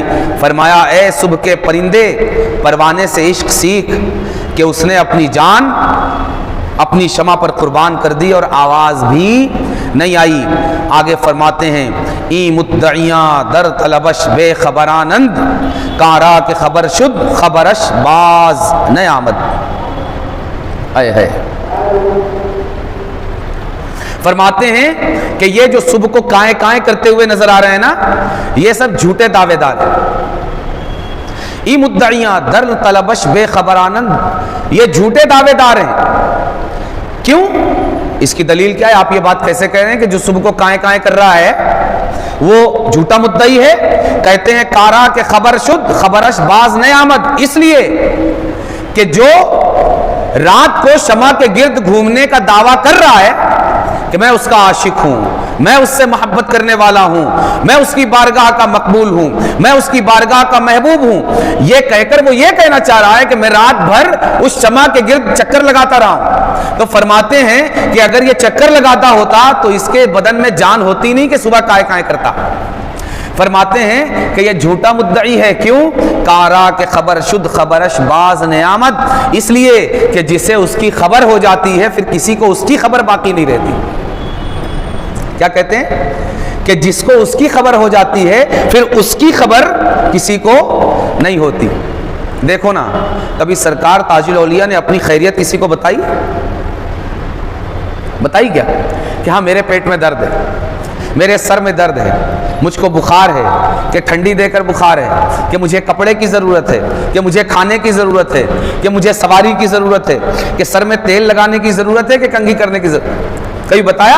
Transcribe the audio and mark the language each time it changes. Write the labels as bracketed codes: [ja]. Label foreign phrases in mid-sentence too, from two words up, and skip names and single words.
[ur] فرمایا اے صبح کے پرندے پروانے سے عشق سیکھ، کہ اس نے اپنی جان اپنی شمع پر قربان کر دی اور آواز بھی نہیں آئی۔ آگے فرماتے ہیں [fa] ای مدعیاں در طلبش بے خبرانند کارا کے خبر شد خبرش باز نہ آمد۔ [ur] اے ہے فرماتے ہیں کہ یہ جو صبح کو کائیں کائیں کرتے ہوئے نظر آ رہے ہیں نا، یہ سب جھوٹے دعوے دار ہیں۔ [fa] ای مدعیاں در طلبش بے خبرانند، [ur] یہ جھوٹے دعوے دار ہیں۔ کیوں؟ اس کی دلیل کیا ہے؟ آپ یہ بات کیسے کہہ رہے ہیں کہ جو صبح کو کائیں کائیں کر رہا ہے وہ جھوٹا مدعی ہے؟ کہتے ہیں [fa] کارا کے خبر شد خبرش باز نہ آمد، [ur] اس لیے کہ جو رات کو شمع کے گرد گھومنے کا دعویٰ کر رہا ہے کہ میں اس کا عاشق ہوں، میں اس سے محبت کرنے والا ہوں، میں اس کی بارگاہ کا مقبول ہوں، میں اس کی بارگاہ کا محبوب ہوں، یہ کہہ کر وہ یہ کہنا چاہ رہا ہے کہ میں رات بھر اس شمع کے گرد چکر لگاتا رہا ہوں۔ تو فرماتے ہیں کہ اگر یہ چکر لگاتا ہوتا تو اس کے بدن میں جان ہوتی نہیں کہ صبح کائیں کائیں کرتا۔ فرماتے ہیں کہ یہ جھوٹا مدعی ہے۔ کیوں؟ [fa] کارا کے خبر شد خبرش باز نے آمد، [ur] اس لیے کہ جسے اس کی خبر ہو جاتی ہے پھر کسی کو اس کی خبر باقی نہیں رہتی۔ کیا کہتے ہیں؟ کہ جس کو اس کی خبر ہو جاتی ہے پھر اس کی خبر کسی کو نہیں ہوتی۔ دیکھو نا، کبھی سرکار تاج الاولیاء نے اپنی خیریت کسی کو بتائی کیا کہ ہاں میرے پیٹ میں درد ہے، میرے سر میں درد ہے، مجھ کو بخار ہے، کہ ٹھنڈی دے کر بخار ہے، کہ مجھے کپڑے کی ضرورت ہے، کہ مجھے کھانے کی ضرورت ہے، کہ مجھے سواری کی ضرورت ہے، کہ سر میں تیل لگانے کی ضرورت ہے، کہ کنگھی کرنے کی ضرورت، کبھی بتایا؟